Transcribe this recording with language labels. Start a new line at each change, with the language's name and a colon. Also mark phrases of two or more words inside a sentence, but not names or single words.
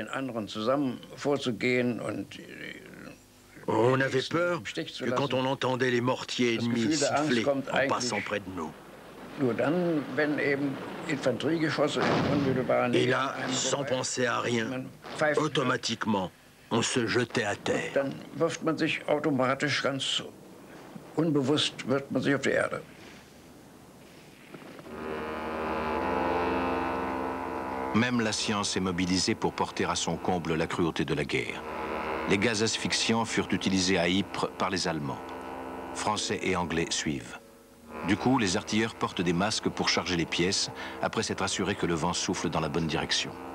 French: On avait peur que quand on entendait les mortiers ennemis siffler en passant près de nous. Et là, sans penser à rien, automatiquement, on se jetait à terre.
German: Unbewusst wirft man sich auf die Erde.
French: Même la science est mobilisée pour porter à son comble la cruauté de la guerre. Les gaz asphyxiants furent utilisés à Ypres par les Allemands. Français et Anglais suivent. Du coup, les artilleurs portent des masques pour charger les pièces, après s'être assurés que le vent souffle dans la bonne direction.